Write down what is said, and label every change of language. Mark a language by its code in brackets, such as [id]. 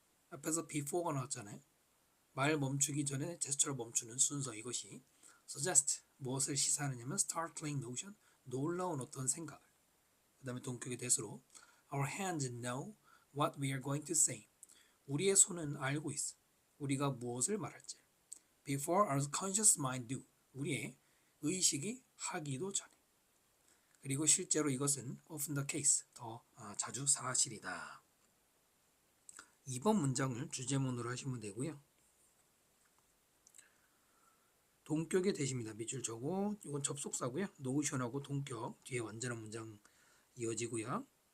[ko] 앞에서 before가 나왔잖아요. 말 멈추기 전에 제스처를 멈추는 순서, 이것이 suggest, 무엇을 시사하느냐면 [en] startling notion, [ko] 놀라운 어떤 생각을. 그 다음에 동격의 대수로 [en] our hands know what we are going to say, [ko] 우리의 손은 알고 있어, 우리가 무엇을 말할지. [en] Before our conscious mind do, [ko] 우리의 의식이 하기도 전에. 그리고 실제로 이것은 [en] often the case, [ko] 더 자주 사실이다. 2번 문장을 주제문으로 하시면 되고요. 동격의 대시입니다. 밑줄 저고, 이건 접속사고요. 노션하고 동격, 뒤에 완전한 문장 이어지고요.